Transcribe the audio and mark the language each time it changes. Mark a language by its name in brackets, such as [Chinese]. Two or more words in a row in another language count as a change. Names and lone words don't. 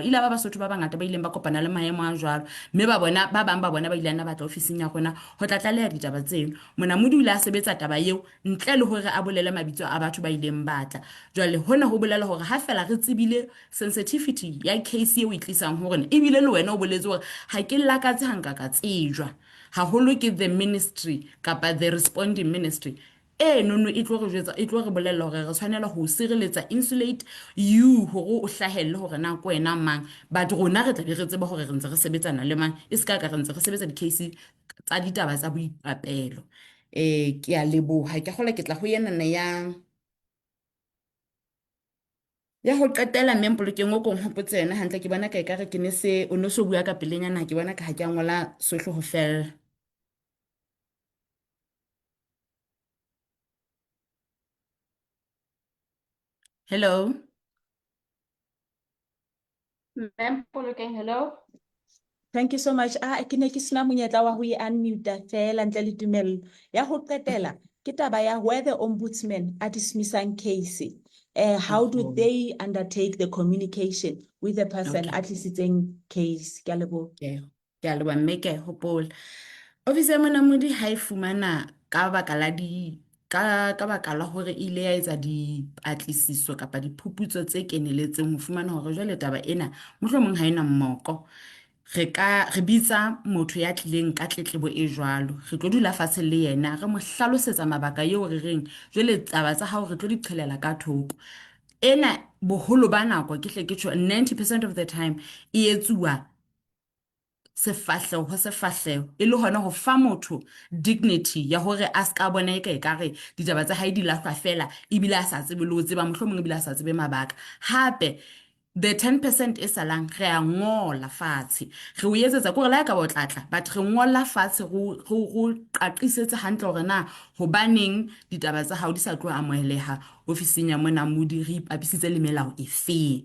[Southern Sotho] Ile ba Basotho ba bangata ba ileng ba kopana le maemo a jwalo, mme ba bang ba bona ba ile na batla ofising ya rona ho tla tlaleha ditaba tseno. Monamodi o ile a sebetsa taba eo ntle le hore a bolele mabitso a batho ba ileng batla. Jwale hona ho bolela hore ha fela re tsebile sensitivity ya case eo e tlisang ho rona ebile le wena o boletse hore ha ke lakatse ha nka ka tsejwa haholo ke [English] the ministry [Southern Sotho] kapa [English] the responding ministry, [Southern Sotho] nono e tlo re jwetsa e tlo re bolella hore re tshwanela ho sireletsa [English] insulate you [Southern Sotho] hore o hlahelle hore na ko wena mang, but rona re tla be re tseba hore re ntse re sebetsana le mang e ska ka re ntse re sebetsa di-case tsa ditaba tsa boipapeelo. Ke a leboha ke gola ke tla ho yenana ya ho qetela mme polokeng o kong hopotse yena hantle ke bona ka ekare ke ne se o no so bua ka pelenyana ke bona ka ha ke a ngola sohle ho fella. [English] Hello. Ma'am Polokeng, hello. Thank you so much. [Southern Sotho] Ke ne ke sena monyetla wa ho unmute fela ntle le tumello. Ya ho qetela ke taba ya [English] where the ombudsman are dismissing case. How do they undertake the communication with the person at tlisitseng case? [Southern Sotho] Ke a leboha. Ke a leboha mme ke a e hopola. Ofisi ya monamodi ha e fumana ka baka la ka baka la hore ile ya etsa dipatlisiso kapa diphuputso tse keneletseng ho fumana hore jwale taba ena mohlomong ha ena mmoko, re bitsa motho ya tlileng ka tletlebo e jwalo, re tlo dula fatshe le yena re mo hlalosetsa mabaka eo re reng jwale taba tsa hao re tlo di qhelela ka thoko. Ena boholo ba nako ke hle ke tjho [English] 90% of the time [Southern Sotho] e etsuwa sefahleho e le hona ho fa motho dignity ya hore a ska bona ekare ditaba tsa hae di lahlwa fela ebile a sa tsebe le ho tseba mohlomong ebile a sa tsebe mabaka. Hape the 10% e salang re a ngola fatshe re o etsetsa kore la ka ba o tlatla but re ngola fatshe go qaqisetse hantle hore na hobaneng ditaba tsa hao di sa tlo amoheleha ofising ya monamodi re ipapisitse le melao e feng.